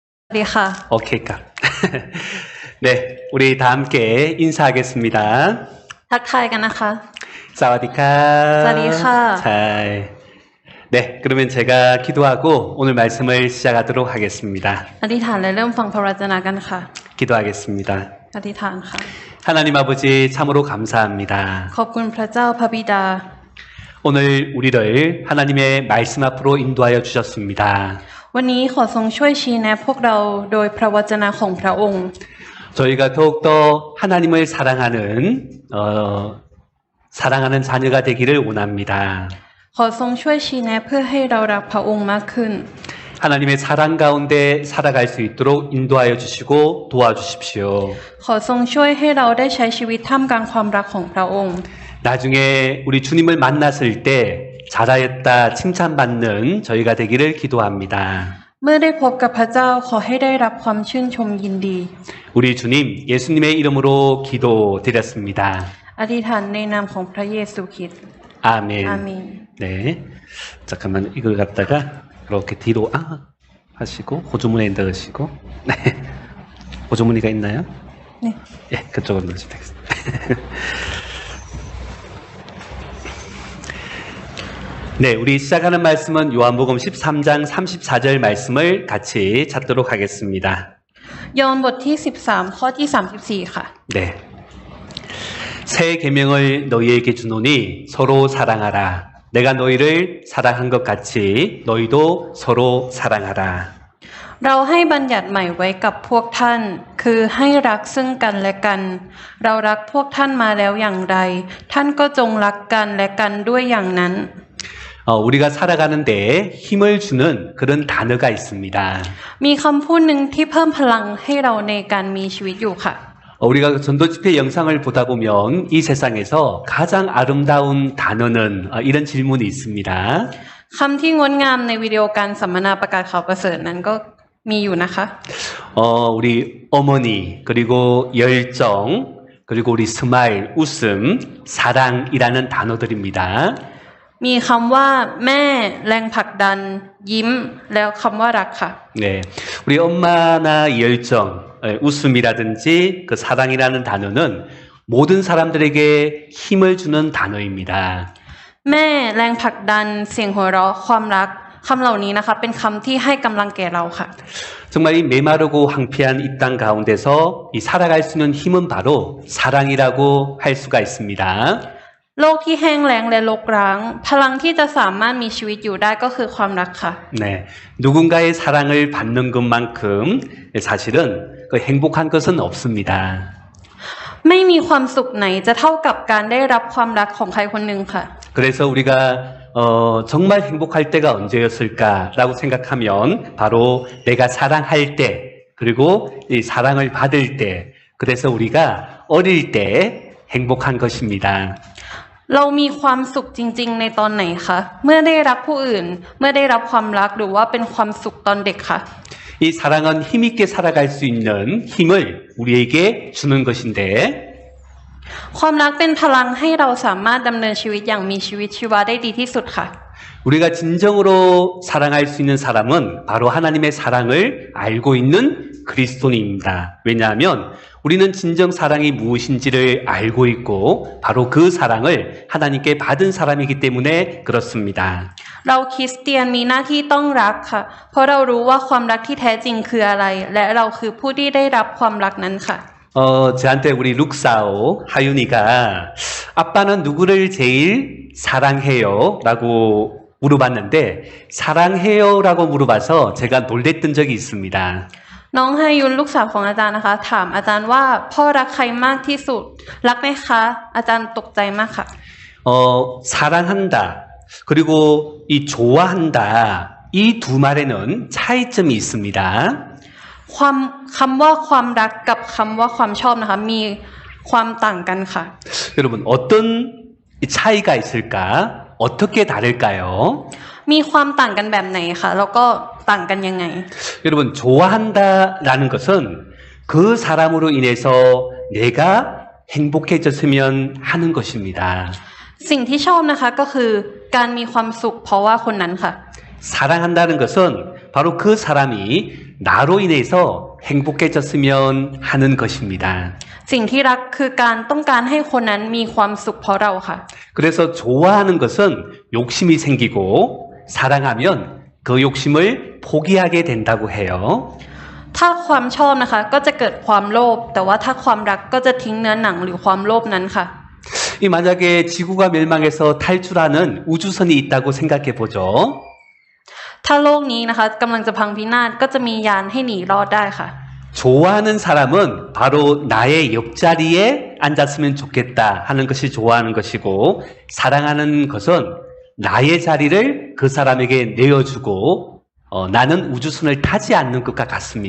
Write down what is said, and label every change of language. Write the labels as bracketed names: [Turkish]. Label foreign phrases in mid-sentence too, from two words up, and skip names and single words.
[Thai] ดีค่ะ [Korean] 오케이, 값. 네, 우리 다 함께 인사하겠습니다. [Thai] ทักทายกันนะคะ สวัสดีค่ะ. สวัสดีค่ะ. [Korean] 잘. 네, 그러면 제가 기도하고 오늘 말씀을 시작하도록 하겠습니다. [Thai] อธิษฐานและเริ่มฟังพระวจนะกันค่ะ [Korean] 기도하겠습니다. [Thai] อธิษฐานค่ะ [Korean] 하나님 아버지 참으로 감사합니다. [Thai] ขอบคุณพระเจ้าพระบิดา [Korean] 오늘 우리를 하나님의 말씀 앞으로 인도하여 주셨습니다. [Thai] วันนี้ขอทรงช่วยชี้แนะพวกเราโดยพระวจนะของพระองค์ [Korean] 저희가 더욱더 하나님을 사랑하는 자녀가 되기를 원합니다. [Thai] ขอทรงช่วยชี้แนะเพื่อให้เรารักพระองค์มากขึ้น [Korean] 하나님의 사랑 가운데 살아갈 수 있도록 인도하여 주시고 도와주십시오. [Thai] ขอทรงช่วยให้เราได้ใช้ชีวิตท่ามกลางความรักของพระองค์ [Korean] 나중에 우리 주님을 만났을 때 잘하였다 칭찬받는 저희가 되기를 기도합니다. [Thai] เมื่อได้พบกับพระเจ้าขอให้ได้รับความชื่นชมยินดี [Korean] 우리 주님 예수님의 이름으로 기도드렸습니다. [Thai] อธิษฐานในนามของพระเยซูคริสต์ [Korean] 아멘. [Thai] อาเมน [Korean] 네. 잠깐만 이걸 갖다가 이렇게 뒤로 하시고 호주머니에 넣으시고 네. 호주머니가 있나요? 네. 예, 그쪽으로 넣으시면 되겠습니다. 네, 우리 시작하는 말씀은 요한복음 13장 34절 말씀을 같이 찾도록 하겠습니다. [Thai] ยอห์นบทที่13ข้อที่34ค่ะ [Korean] 네. 새 계명을 너희에게 주노니 서로 사랑하라. 내가 너희를 사랑한 것 같이 너희도 서로 사랑하라. [Thai] เราให้บัญญัติใหม่ไว้กับพวกท่าน คือให้รักซึ่งกันและกัน เรารักพวกท่านมาแล้วอย่างไร ท่านก็จงรักกันและกันด้วยอย่างนั้น [Korean] 우리가 살아가는데 힘을 주는 그런 단어가 있습니다. [Thai] มีคำพูดหนึ่งที่เพิ่มพลังให้เราในการมีชีวิตอยู่ค่ะ [Korean] 우리가 전도 집회 영상을 보다 보면 이 세상에서 가장 아름다운 단어는 이런 질문이 있습니다. [Thai] คำที่งดงามในวิดีโอการสัมมนาประกาศข่าวประเสริฐนั้นก็มีอยู่นะคะ [Korean] 우리 어머니 그리고 열정 그리고 우리 스마일 웃음 사랑이라는 단어들입니다. [Thai] มีคำว่าแม่แรงผลักดัน ยิ้มแล้วคำว่ารักค่ะ [Korean] 네, 우리 엄마나 열정, 웃음이라든지 그 사랑이라는 단어는 모든 사람들에게 힘을 주는 단어입니다. [Thai] แม่แรงผลักดันเสียงหัวเราะความรักคำเหล่านี้นะคะเป็นคำที่ให้กำลังแก่เราค่ะ [Korean] 정말 이 메마르고 황폐한 이 땅 가운데서 이 살아갈 수 있는 힘은 바로 사랑이라고 할 수가 있습니다. [Thai] โลกที่แห้งแล้งและรกร้างพลังที่จะสามารถมีชีวิตอยู่ได้ก็คือความรักค่ะ [Korean] 네, 누군가의 사랑을 받는 것만큼 사실은 그 행복한 것은 없습니다. [Thai] ไม่มีความสุขไหนจะเท่ากับการได้รับความรักของใครคนหนึ่งค่ะ [Korean] 그래서 우리가 정말 행복할 때가 언제였을까라고 생각하면 바로 내가 사랑할 때 그리고 이 사랑을 받을 때 그래서 우리가 어릴 때 행복한 것입니다. [Thai] เรามีความสุขจริงๆในตอนไหนคะเมื่อได้รักผู้อื่นเมื่อได้รับความรักหรือว่าเป็นความสุขตอนเด็กคะ [Korean] 이 사랑은 힘있게 살아갈 수 있는 힘을 우리에게 주는 것인데 [Thai] ความรักเป็นพลังให้เราสามารถดำเนินชีวิตอย่างมีชีวิตชีวาได้ดีที่สุดค่ะ [Korean] 우리가 진정으로 사랑할 수 있는 사람은 바로 하나님의 사랑을 알고 있는 그리스도인입니다. 왜냐하면 우리는 진정 사랑이 무엇인지를 알고 있고 바로 그 사랑을 하나님께 받은 사람이기 때문에 그렇습니다. [Thai] เราคริสเตียนมีหน้าที่ต้องรักค่ะเพราะเรารู้ว่าความรักที่แท้จริงคืออะไรและเราคือผู้ที่ได้รับความรักนั้นค่ะ [Korean] 저한테 우리 룩사오 하윤이가 아빠는 누구를 제일 사랑해요? 라고 물어봤는데 사랑해요라고 물어봐서 제가 놀랬던 적이 있습니다. [Thai] น้องฮายุนลูกสาวของอาจารย์นะคะถามอาจารย์ว่าพ่อรักใครมากที่สุดรักไหมคะอาจารย์ตกใจมากค่ะ [Korean] 사랑한다 그리고 이 좋아한다 이 두 말에는 차이점이 있습니다. [Thai] คำว่าความรักกับคำว่าความชอบนะคะมีความต่างกันค่ะ [Korean] 여러분 어떤 차이가 있을까? 어떻게 다를까요? [Thai] มีความต่างกันแบบไหนคะแล้วก็ต่างกันยังไง [Korean] 여러분 좋아한다라는 것은 그 사람으로 인해서 내가 행복해졌으면 하는 것입니다. [Thai] สิ่งที่ชอบนะคะก็คือการมีความสุขเพราะว่าคนนั้นค่ะ [Korean] 사랑한다는 것은 바로 그 사람이 나로 인해서 행복해졌으면 하는 것입니다. [Thai] สิ่งที่รักคือการต้องการให้คนนั้นมีความสุขเพราะเราค่ะ [Korean] 그래서 좋아하는 것은 욕심이 생기고 사랑하면 그 욕심을 포기하게 된다고 해요. [Thai] ถ้าความชอบนะคะก็จะเกิดความโลภแต่ว่าถ้าความรักก็จะทิ้งเนื้อหนังหรือความโลภนั้นค่ะ [Korean] 이 만약에 지구가 멸망해서 탈출하는 우주선이 있다고 생각해 보죠. [Thai] ถ้าโลกนี้นะคะกำลังจะพังพินาศก็จะมียานให้หนีรอดได้ค่ะ [Korean] 좋아하는 사람은 바로 나의 옆자리에 앉았으면 좋겠다 하는 것이 좋아하는 것이고 사랑하는 것은 나의 자리를 그 사람에게 내어주고 나는 우주선을 타지 않는 것과 같습니다.